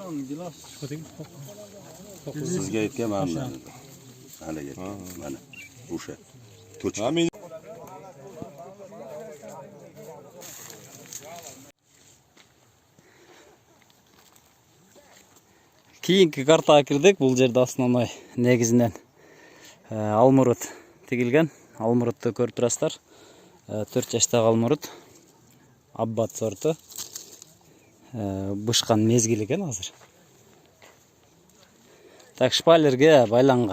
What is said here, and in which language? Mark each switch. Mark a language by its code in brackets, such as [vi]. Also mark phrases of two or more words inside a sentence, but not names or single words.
[uz] Sizga aytganman men. Haliga. Mana o'sha. To'chka. Keyingi kartaga kirdik. [kk] Бұл жерде основной негізінен алмұрут тегілген. Алмұрутты көріп тұрасыздар. 4 жаштағы алмұрут. Аббат сорты. Бышқан мезгіл екен азыр. Так, шпалерге байланған.